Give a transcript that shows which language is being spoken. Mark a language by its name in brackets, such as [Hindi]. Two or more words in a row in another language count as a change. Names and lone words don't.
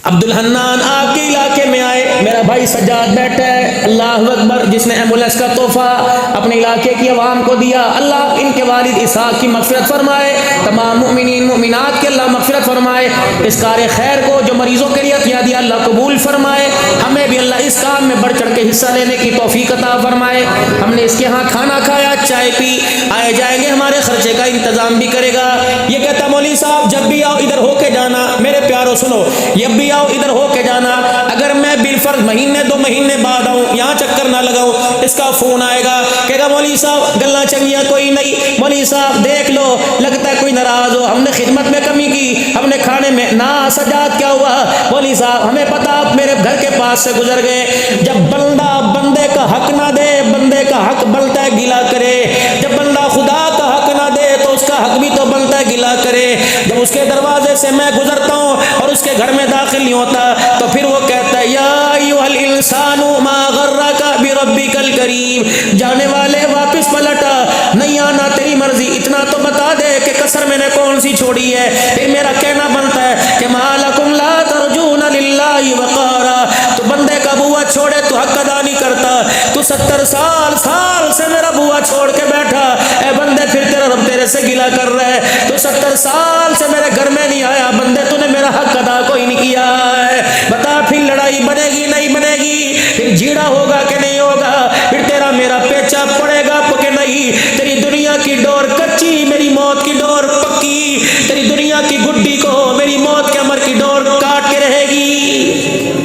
[Urdu] عبدالحنان آپ کے علاقے میں آئے، میرا بھائی سجاد بیٹھا ہے، [Arabic] اللہ اکبر، [Urdu] جس نے ایمبولینس کا تحفہ اپنے علاقے کی عوام کو دیا، اللہ ان کے والد اسحاق کی مغفرت فرمائے، تمام مؤمنین مؤمنات کے اللہ مغفرت فرمائے، اس کار خیر کو جو مریضوں کے لیے عطیہ دیا اللہ قبول فرمائے، ہمیں بھی اللہ اس کام میں بڑھ چڑھ کے حصہ لینے کی توفیق عطا فرمائے، ہم نے اس کے ہاں کھانا کھایا، چائے پی، آئے جائیں گے ہمارے خرچے کا انتظام بھی کرے گا۔ یہ کہتا مولوی صاحب جب بھی آؤ ادھر ہو کے جانا، میرے پیارو سنو، جب بھی آؤ ادھر ہو کے جانا، اگر میں بالفرض مہینے 2 مہینے بعد آؤں یہاں چکر نہ لگاؤں، اس کا فون آئے گا، کہے گا مولوی صاحب [Punjabi] گلاں چنگیاں کوئی نہیں، [Urdu] مولوی صاحب دیکھ لو لگتا ہے کوئی ناراض ہو، ہم نے خدمت میں کمی کی، ہم نے کھانے میں نہ، سجاد کیا ہوا، مولوی صاحب ہمیں پتا آپ میرے گھر کے پاس سے گزر گئے، جب بندہ بندے کا حق نہ دے بندے کا حق بنتا ہے گلا کرے، جب بندہ خدا کا حق نہ دے تو اس کا حق بھی تو بنتا ہے گلا کرے، جب اس کے دروازے سے میں گزرتا ہوں اور اس کے گھر میں داخل نہیں ہوتا تو پھر وہ کہتا ہے [Arabic] یا ایھا الانسان ما غرک بربک الکریم، [Urdu] جانے والے واپس پلٹا، نہیں آنا تیری مرضی، اتنا تو بتا دے کہ کسر میں نے کون سی چھوڑی ہے، پھر میرا کہنا بنتا ہے کہ [Arabic] ما لکم لا ترجون للہ وقارا، [Urdu] تو بندے کا بوا چھوڑے تو حق ادا نہیں کرتا، تو 70 سال سے میرا بوا چھوڑ کے بیٹھا، اے بندے پھر تیرا رب تیرے سے گلا کر رہا ہے، تو 70 سال سے میرے گھر میں نہیں آیا، بندے تو نے میرا حق ادا کوئی نہیں کیا ہے، بتا پھر لڑائی بنے گی نہیں بنے گی، پھر جھیڑا ہوگا کہ نہیں ہوگا، پھر تیرا میرا پیچا پڑے گا کہ نہیں، تیری دنیا کی ڈور کچی میری موت کی ڈور پکی، تیری دنیا کی گڈی کو میری موت کے امر کی ڈور کاٹ کے رہے گی۔